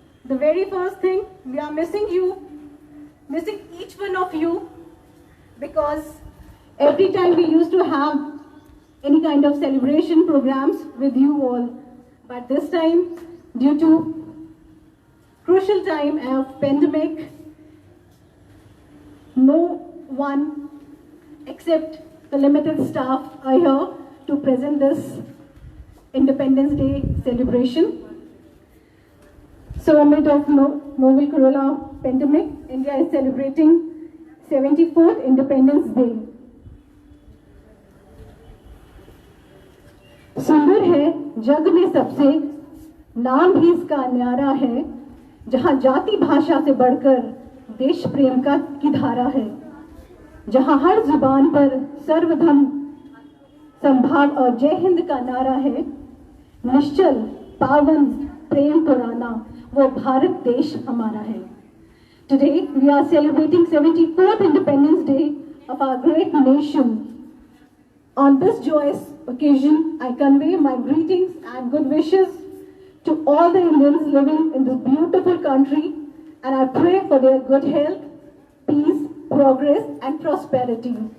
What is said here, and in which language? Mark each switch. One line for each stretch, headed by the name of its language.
English: The very first thing, we are missing you, missing each one of you, because every time we used to have any kind of celebration programs with you all, but this time, due to crucial time of pandemic, no one except the limited staff are here to present this Independence Day celebration. So amid of novel corona pandemic, India is celebrating 74th Independence Day.
Hindi: सुंदर है जग में सबसे, नाम भी इसका न्यारा है, जहां जाति भाषा से बढ़कर देश प्रेम की धारा है, जहां हर जुबान पर सर्वधर्म संभाव और जय हिंद का नारा है, निश्चल पावन प्रेम पुराना वो भारत देश हमारा है.
English: Today we are celebrating 74th Independence Day of our great nation. On this joyous occasion, I convey my greetings and good wishes to all the Indians living in this beautiful country, and I pray for their good health, peace, progress and prosperity.